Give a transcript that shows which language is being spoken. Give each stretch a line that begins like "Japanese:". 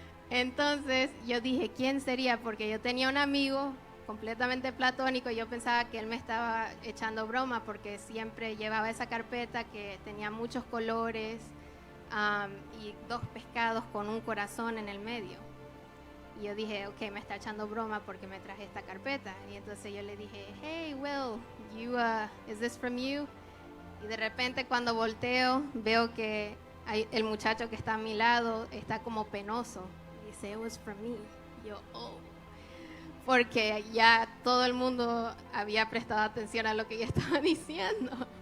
Spanish: Entonces yo dije, ¿quién sería? Porque yo tenía un amigo completamente platónico y yo pensaba que él me estaba echando broma porque siempre llevaba esa carpeta que tenía muchos colores y 2 pescados con un corazón en el medio. Y yo dije, ok, me está echando broma porque me traje esta carpeta. Y entonces yo le dije, hey, Will,
English: is this from you?
Spanish: Y de repente cuando volteo, veo que el muchacho que está a mi lado está como penoso. Y dice,
English: it was from me.
Spanish: Y yo, oh. Porque ya todo el mundo había prestado atención a lo que yo estaba diciendo.